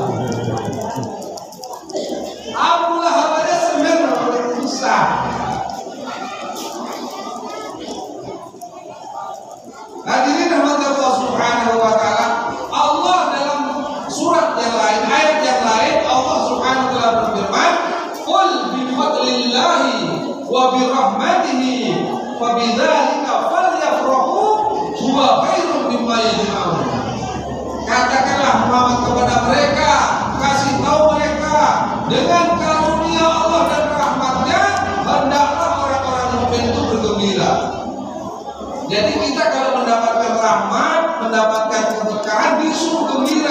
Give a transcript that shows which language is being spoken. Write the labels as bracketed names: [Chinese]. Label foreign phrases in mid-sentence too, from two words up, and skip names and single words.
[Indonesian] Abu Lahab aja sebenarnya paling susah. Hadirin rahmat Allah [Arabic] سبحانه وتعالى, [Indonesian] Allah dalam surat yang lain, ayat yang lain, Allah [Arabic] سبحانه وتعالى [Indonesian] berfirman, [Arabic] "قل بفضل الله وبرحمته فبذلك فليفرحوا هو خير مما يجمعون." [Indonesian] Katakanlah Muhammad kepada mereka, kasih tahu mereka, dengan karunia Allah dan rahmatnya hendaklah orang-orang mukmin itu bergembira. Jadi kita kalau mendapatkan rahmat, mendapatkan keberkahan, disuruh gembira.